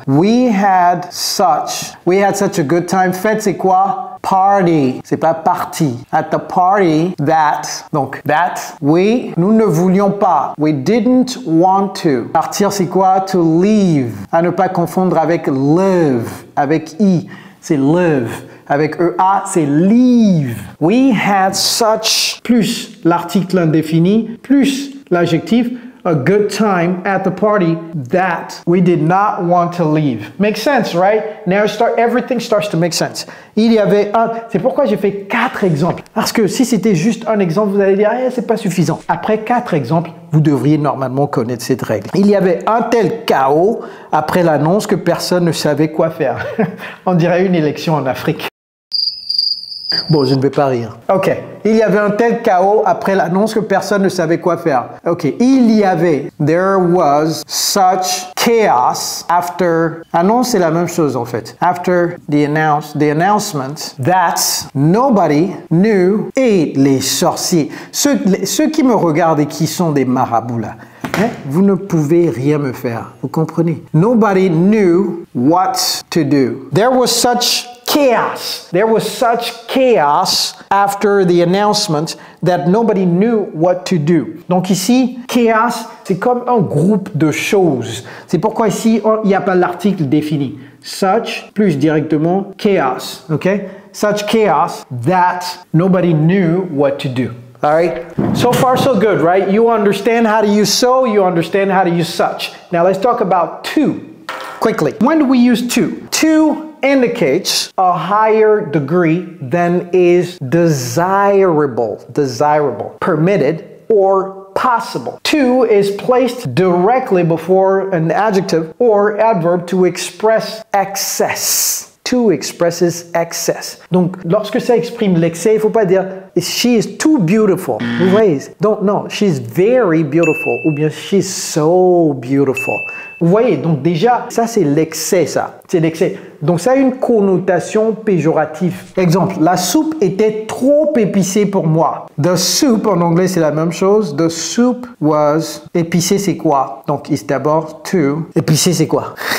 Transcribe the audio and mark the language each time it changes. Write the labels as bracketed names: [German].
[English] We had such a good time. [French] Fête, c'est quoi? [English] Party. [French] C'est pas party. [English] At the party that, [French] donc that, nous ne voulions pas. [English] We didn't want to. [French] Partir, c'est quoi? [English] To leave. [French] À ne pas confondre avec live. Avec I, c'est live. Avec EA, c'est leave. [English] We had such, [French] plus l'article indéfini, plus l'adjectif, [English] a good time at the party that we did not want to leave. Makes sense, right? Now everything starts to make sense. [French] Il y avait c'est pourquoi j'ai fait 4 exemples. Parce que si c'était juste un exemple, vous allez dire, c'est pas suffisant. Après 4 exemples, vous devriez normalement connaître cette règle. Il y avait un tel chaos après l'annonce que personne ne savait quoi faire. On dirait une élection en Afrique. Bon, je ne vais pas rire. Ok. Il y avait un tel chaos après l'annonce que personne ne savait quoi faire. Ok. [English] There was such chaos after. [French] Annonce, c'est la même chose en fait. [English] After the announcement that nobody knew. [French] Et les sorciers. Ceux qui me regardent et qui sont des marabouts là. Vous ne pouvez rien me faire. Vous comprenez? [English] Nobody knew what to do. There was such chaos. There was such chaos after the announcement that nobody knew what to do. [French] Donc ici, chaos, c'est comme un groupe de choses. C'est pourquoi ici, il n'y a pas l'article défini. Such plus directement chaos. OK? [English] Such chaos that nobody knew what to do. All right. So far, so good, right? You understand how to use so, you understand how to use such. Now let's talk about to quickly. When do we use to? To indicates a higher degree than is desirable, permitted, or possible. To is placed directly before an adjective or adverb to express excess. To expresses excess. [French] Donc, lorsque ça exprime l'excès, il ne faut pas dire [English] she is too beautiful. [French] Vous voyez? Donc, non, [English] she's very beautiful [French] ou bien [English] she's so beautiful. [French] Vous voyez? Donc, déjà, ça, c'est l'excès, ça. C'est l'excès. Donc, ça a une connotation péjorative. Exemple, la soupe était trop épicée pour moi. [English] The soup, [French] en anglais, c'est la même chose. [English] The soup was... [French] Épicé, c'est quoi? Donc, c'est d'abord to. Épicé, c'est quoi?